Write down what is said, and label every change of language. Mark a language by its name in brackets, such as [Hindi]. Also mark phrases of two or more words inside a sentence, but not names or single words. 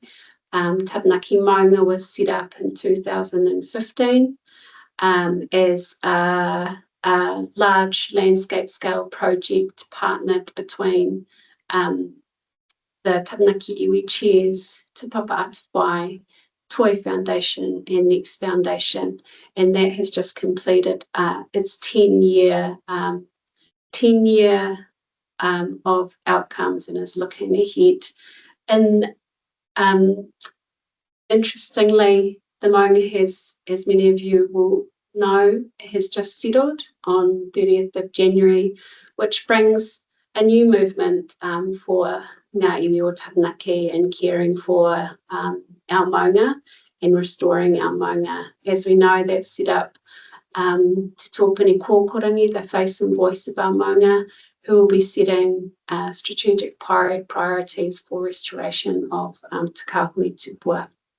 [English] Taranaki Mounga was set up in 2015 as a large landscape scale project partnered between the Taranaki Iwi Chairs, Te Papa Atawhai, Toi Foundation and Next Foundation, and that has just completed its 10-year of outcomes and is looking ahead. And interestingly, the Mounga has, as many of you will know, has just settled on 30th of January, which brings a new movement for [Māori] ngā iwi o Taranaki [English] and caring for our Mounga and restoring our Mounga. As we know, that's set up Te Tōpuni Kōkorangi, the face and voice of our Mounga, who will be setting strategic priorities for restoration of Te Kāhui Tupua.